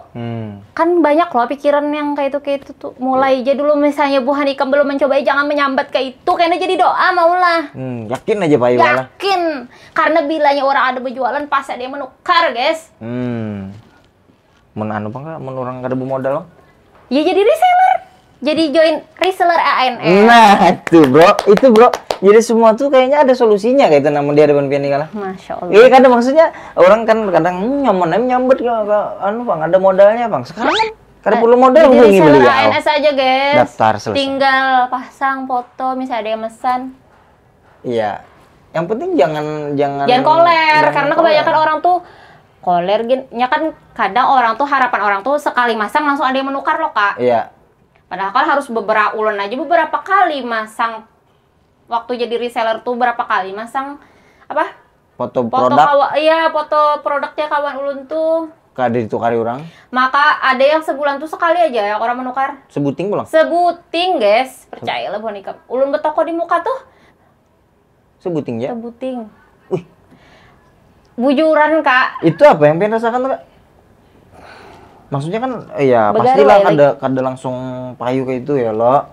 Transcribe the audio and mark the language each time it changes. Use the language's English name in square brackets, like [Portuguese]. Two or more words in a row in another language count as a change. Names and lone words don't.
[Banjar] Kan banyak loh pikiran yang kayak itu tuh. Mulai aja dulu misalnya buhan ikam belum mencoba jangan menyambat kayak itu karena jadi doa maulah. Yakin aja payu lah. [Indonesian] Yakin. Karena bilanya orang ada berjualan pasti ada yang menukar, guys. [Banjar] Mun anu Kak, mun orang kada bermodal. [Indonesian] Ya jadi reseller. Jadi [English] join reseller [Indonesian] ANS. Nah, itu bro. [Banjar] Jadi semua tuh kayaknya ada solusinya kayak itu namun dia ada pian kalah. [Arabic] ما شاء الله. [Indonesian] Iya kadang maksudnya orang kan kadang nyaman nyambet anu Bang ada modalnya Bang. Sekarang kan Karena perlu modal jadi hubungi reseller beliau. ANS aja guys. Daftar selesai. Tinggal pasang foto, misalnya ada yang pesan. Iya. Yang penting jangan [Banjar] koler, karena kebanyakan orang tuh koler ya kan, kadang orang tuh harapan orang tuh sekali masang langsung ada yang menukar loh Kak. [Indonesian] Iya. [Banjar] Padahal kan harus beberapa ulun aja beberapa kali masang. [Indonesian] Waktu jadi reseller tuh berapa kali masang apa? Foto produk. [Banjar] Iya, foto produknya kawan ulun tuh. Kada ditukari orang. [Indonesian] Maka ada yang sebulan tuh sekali aja yang orang menukar. [Banjar] Sebuting pulang. Sebuting, guys. Percayalah bonika. Ulun betoko di muka tuh. Sebuting ya? Sebuting. Wih. Bujuran, Kak. Itu apa yang pengen rasakan tuh, Kak? Maksudnya kan ya pastilah kada langsung payu kayak itu ya lo.